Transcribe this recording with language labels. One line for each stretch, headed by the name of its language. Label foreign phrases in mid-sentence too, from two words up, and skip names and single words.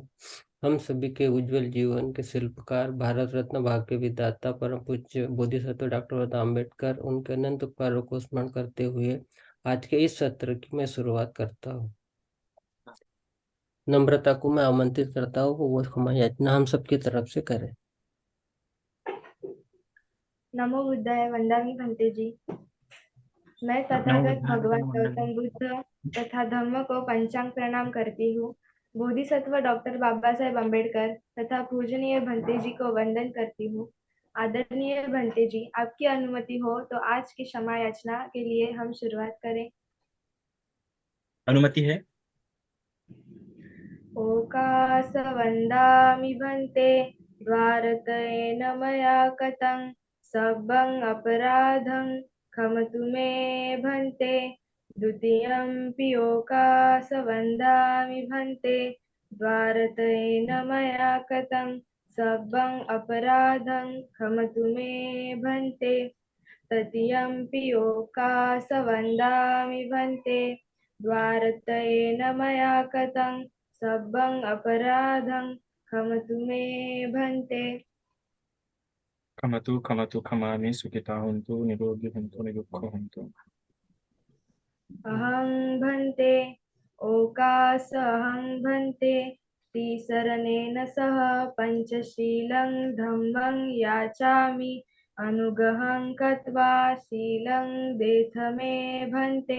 Hindi: हम सभी के उज्जवल जीवन के शिल्पकार, भारत रत्न भाग्य विधाता परम पूज्य बोधिसत्व डॉक्टर बाबा अम्बेडकर, उनके अनंत उपकारों को स्मरण करते हुए आज के इस सत्र की मैं शुरुआत करता हूँ। नम्रता को मैं आमंत्रित करता हूँ वो क्षमा याचना हम सबकी तरफ से करें।
Pali: नमो बुद्धाय वंदामि भंते जी।
Hindi: मैं
Pali: नमो
Hindi: तथागत
Pali: बुद्धाय
Hindi: भगवान
Pali: नमो
Hindi: गौतम बुद्ध तथा धम्म को पंचांग प्रणाम करती हूँ। बोधिसत्व डॉक्टर बाबा साहेब अम्बेडकर तथा पूजनीय भंते जी को वंदन करती हूँ। आदरणीय भंते जी, आपकी अनुमति हो तो आज की क्षमा याचना के लिए हम शुरुआत करें। अनुमति है।
Pali: ओकास वंदामि भंते द्वारतयेन मया कतं सब्बं अपराधं क्षमतु मे भंते। द्वितीयंपि ओकास वंदामि भंते द्वारतयेन मया कतं सब्बं अपराधं क्षमतु मे भंते। तृतीयंपि ओकास वंदामि भंते द्वारतयेन मया कतं सब्बं अपराधं क्षमतु मे भंते। खमतु खमतु खमामि सुखिता हन्तु निरोगी हन्तु निरुक्खो हन्तु। अहं भंते ओकास अहं भंते तिसरनेन सह पंचशीलं धम्मं याचामि अनुग्रहं कृत्वा शीलं देथ मे भंते।